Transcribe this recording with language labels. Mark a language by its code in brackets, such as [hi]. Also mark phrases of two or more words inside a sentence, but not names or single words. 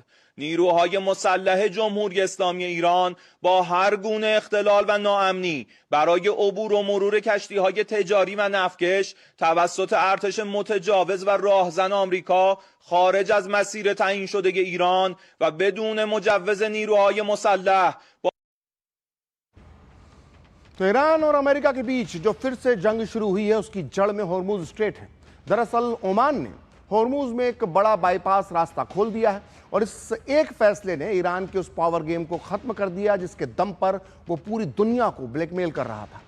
[fa] نیروهای مسلح جمهوری اسلامی ایران با هر گونه اختلال و ناامنی برای عبور و مرور کشتی‌های تجاری و نفتکش توسط ارتش متجاوز و راهزن آمریکا خارج از مسیر تعیین شده ایران و بدون مجوز نیروهای مسلح [hi] तो ईरान और अमेरिका के बीच जो फिर से जंग शुरू हुई है उसकी जड़ में होर्मुज स्ट्रेट है। दरअसल ओमान ने होर्मुज में एक बड़ा बाईपास रास्ता खोल दिया है और इस एक फैसले ने ईरान के उस [en] power game [hi] को खत्म कर दिया जिसके दम पर वो पूरी दुनिया को ब्लैकमेल कर रहा था।